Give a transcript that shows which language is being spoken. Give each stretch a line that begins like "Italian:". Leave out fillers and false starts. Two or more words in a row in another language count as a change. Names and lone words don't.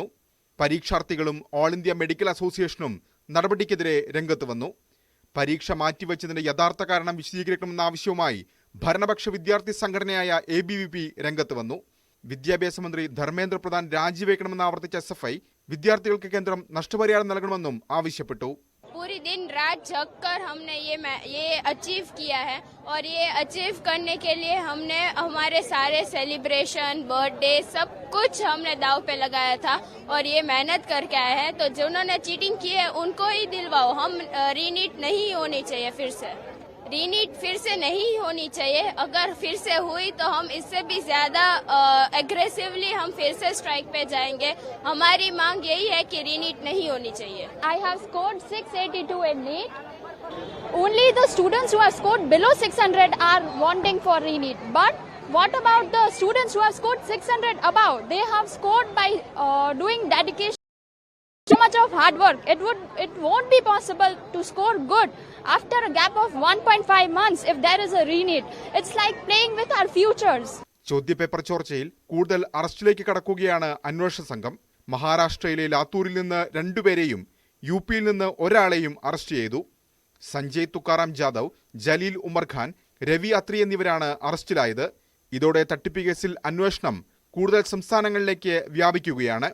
Malayalam: പരീക്ഷാർത്ഥികളും ഓൾ ഇന്ത്യ മെഡിക്കൽ അസോസിയേഷനും നടപടിക്കെതിരെ രംഗത്ത് വന്നു. പരീക്ഷ മാറ്റിവെച്ചതിന്റെ യഥാർത്ഥ കാരണം വിശദീകരിക്കണമെന്ന ആവശ്യവുമായി ഭരണപക്ഷ വിദ്യാർത്ഥി സംഘടനയായ ABVP രംഗത്ത് വന്നു. വിദ്യാഭ്യാസ മന്ത്രി ധർമ്മേന്ദ്ര പ്രധാൻ രാജിവെക്കണമെന്ന് ആവർത്തിച്ച SFI വിദ്യാർത്ഥികൾക്ക് കേന്ദ്രം നഷ്ടപരിഹാരം നൽകണമെന്നും ആവശ്യപ്പെട്ടു.
Hindi: पूरी दिन रात जग कर हमने ये अचीव किया है और ये अचीव करने के लिए हमने हमारे सारे
English: celebration, birthday,
Hindi: सब कुछ हमने दाव पे लगाया था और ये मेहनत करके आए हैं. तो जिन्होंने चीटिंग की है उनको ही दिलवाओ. हम रीनीट नहीं होनी चाहिए, रीनीट फिर से नहीं होनी चाहिए. अगर फिर से हुई तो हम इससे भी ज्यादा एग्रेसिवली हम फिर से स्ट्राइक पे जाएंगे. हमारी मांग यही है कि रीनीट नहीं होनी चाहिए.
English: I have scored 682 in NEET. Only the students who have scored below 600 are wanting for reneet. But what about the students who have scored 600 above? They have scored by doing dedication. So much of hard work. It won't be possible to score good after a gap of 1.5 months if there is a reneet. It's like playing with our futures.
Malayalam: ചോദ്യപേപ്പർ ചോർച്ചയിൽ കൂടുതൽ അറസ്റ്റിലേക്ക് കടക്കുകയാണ് അന്വേഷണ സംഘം. മഹാരാഷ്ട്രയിലെ ലാത്തൂരിൽ നിന്ന് 2 പേരെയും UP-യിൽ നിന്ന് ഒരാളെയും അറസ്റ്റ് ചെയ്തു. സഞ്ജയ് തുക്കാറാം ജാദവ്, ജലീൽ ഉമർ ഖാൻ, രവി അത്രി എന്നിവരാണ് അറസ്റ്റിലായത്. ഇതോടെ തട്ടിപ്പ് കേസിൽ അന്വേഷണം കൂടുതൽ സംസ്ഥാനങ്ങളിലേക്ക് വ്യാപിക്കുകയാണ്.